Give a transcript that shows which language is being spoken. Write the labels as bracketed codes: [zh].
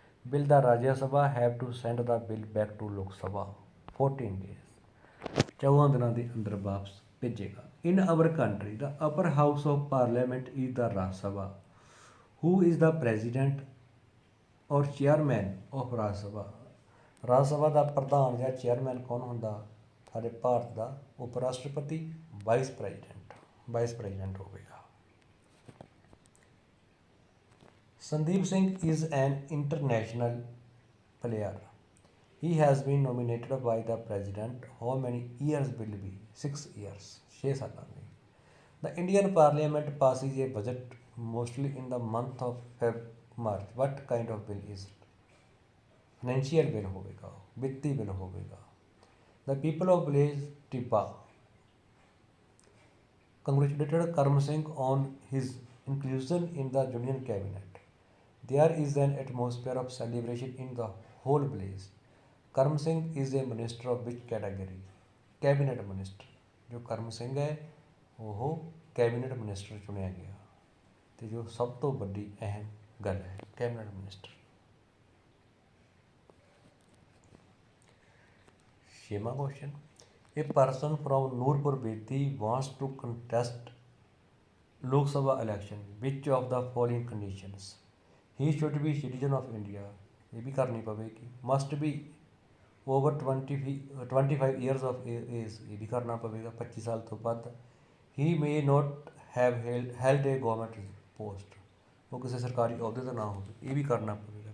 [en] Will the Rajya Sabha have to send the bill back to Lok Sabha? 14 days. [pa] 14 ਦਿਨਾਂ ਦੇ ਅੰਦਰ ਵਾਪਸ ਭੇਜੇਗਾ। [en] In our country, the upper house of parliament is the Raj Sabha. Who is the president or chairman of Raj Sabha? [pa] ਰਾਜ ਸਭਾ ਦਾ ਪ੍ਰਧਾਨ ਜਾਂ chairman ਕੌਣ ਹੁੰਦਾ? ਸਾਡੇ ਭਾਰਤ ਦਾ ਉਪ ਰਾਸ਼ਟਰਪਤੀ, ਵਾਈਸ ਪ੍ਰੈਜ਼ੀਡੈਂਟ ਹੋਵੇਗਾ। [en] Sandeep Singh is an international player. He has been nominated by the president. How many years will be? 6 years. [pa] 6 ਸਾਲਾਂ ਲਈ। [en] The Indian Parliament passes a budget mostly in the month of March. What kind of bill is it? Financial bill [pa] ਹੋਵੇਗਾ, ਵਿੱਤੀ bill ਹੋਵੇਗਾ। [en] The people of village Tibba congratulated Karm Singh on his inclusion in the Union Cabinet. There is an atmosphere of celebration in the whole village. Karm Singh is a minister of which category? Cabinet minister. [hi] जो करम सिंह है वो cabinet minister चुनिया गया, तो जो सब तो बड़ी अहम गल है cabinet minister. 6वां question, [en] a person from Noorpur Bedi wants to contest Lok Sabha election which of the following conditions he should be citizen of India, [pa] ਇਹ ਵੀ ਕਰਨੀ ਪਵੇਗੀ। [en] must be over 25 years of age, [pa] ਇਹ ਵੀ ਕਰਨਾ ਪਵੇਗਾ, 25 ਸਾਲ ਤੋਂ ਵੱਧ। [en] he may not have held a government post, [pa] ਉਹ ਕਿਸੇ ਸਰਕਾਰੀ ਅਹੁਦੇ ਦਾ ਨਾ ਹੋਵੇ, ਇਹ ਵੀ ਕਰਨਾ ਪਵੇਗਾ।